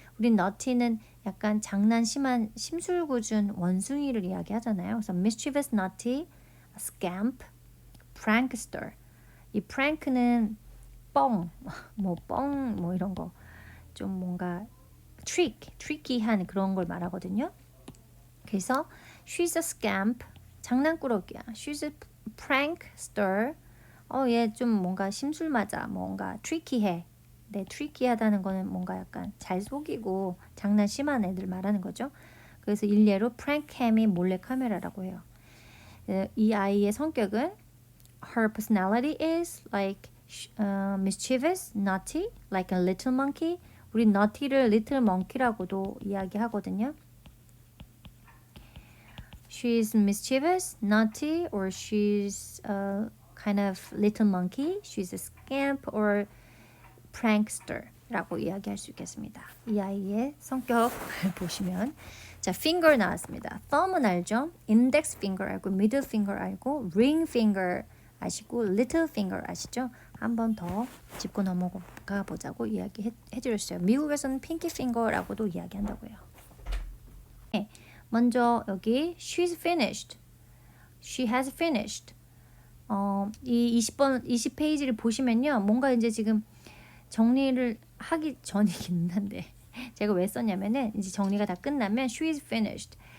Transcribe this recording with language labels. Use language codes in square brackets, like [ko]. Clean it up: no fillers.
[ko] 우리 naughty는 약간 장난 심한 심술궂은 원숭이를 이야기하잖아요. [en] 그래서 mischievous, naughty, scamp, prankster. [ko] 이 prank는 뻥 이런 거 좀 뭔가 tricky한 그런 걸 말하거든요. [en] 그래서 she's a scamp, [ko] 장난꾸러기야. [en] she's a prankster. [ko] 얘 좀 뭔가 심술 맞아. 뭔가 tricky해. 네, tricky하다는 거는 뭔가 약간 잘 속이고 장난 심한 애들 말하는 거죠. 그래서 일례로 prankcam이 몰래카메라라고 해요. 이 아이의 성격은 [en] her personality is like mischievous, naughty, like a little monkey. [ko] 우리 naughty를 little monkey라고도 이야기하거든요. [en] She's mischievous, naughty, or she's a kind of little monkey. She's a scamp or prankster라고 [ko] 이야기할 수 있겠습니다. 이 아이의 성격을 보시면 자, finger 나왔습니다. thumb은 알죠? [en] index finger 알고, middle finger 알고, ring finger 아시고, little finger 아시죠? [ko] 한 번 더 짚고 넘어가 보자고 이야기해 드렸어요. 미국에서는 pinky finger라고도 이야기한다고요. 네, 먼저 여기 [en] she's finished, she has finished. [ko] 이 20페이지를 보시면요, 뭔가 이제 지금 정리를 하기 전이긴 한데 제가 왜 썼냐면은 이제 정리가 다 끝나면 [en] she's finished.